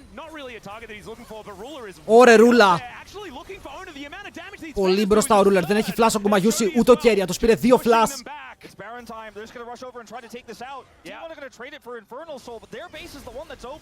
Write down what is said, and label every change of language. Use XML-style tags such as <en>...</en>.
<en>Not really a target that he's looking for, but Ruler is</en> <el>Ωρε Ρούλα!</el> <en>actually looking for only the amount of damage that he's</en> <el>Πολύ μπροστά ο Ruler, δεν έχει flash ο Gumayushi, ούτε ο Keria, τους πήρε 2 flash.</el> <en>It's Baron time. They're just going to rush over and try to take this out. T1 are going to trade it for Infernal Soul, but their base is the one that's open.</en>